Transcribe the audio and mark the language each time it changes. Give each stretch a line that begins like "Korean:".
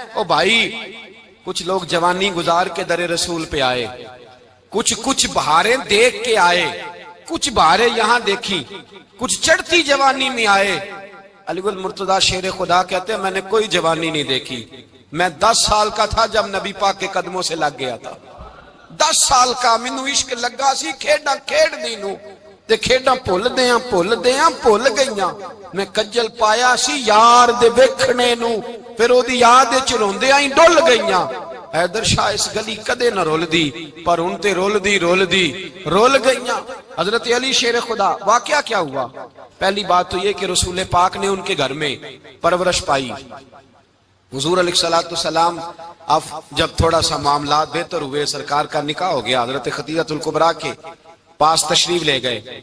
Urdu: او بھائی، کچھ لوگ جوانی گزار کے در رسول پہ آئے، کچھ بہاریں دیکھ کے آئے، کچھ بہاریں یہاں دیکھی، کچھ چڑھتی جوانی میں آئے. علی المرتضیٰ شیر خدا کہتے ہیں میں نے کوئی جوانی نہیں دیکھی. میں 10 سال کا تھا جب نبی پاک کے قدموں سے لگ گیا تھا.
Punjabi: 10 سال کا مینوں عشق لگا سی، کھیڈاں کھیڈ دی نو تے کھیڈاں بھول گئیاں. میں کجل پایا سی یار دے ویکھنے نو، پھر او دی یاد وچ روندیاں ہی ڈل گئیاں. حیدر شاہ اس گلی کدے نہ رول دی، پر ان تے رول گئیاں.
Urdu: حضرت علی شیر خدا، واقعہ کیا ہوا؟ پہلی بات تو یہ کہ رسول پاک نے ان کے گھر میں پرورش پائی. حضور علیہ السلام اب جب تھوڑا سا معاملات بہتر ہوئے، سرکار کا نکاح ہو گیا، حضرت خدیجہ الکبریٰ کے پاس تشریف لے گئے.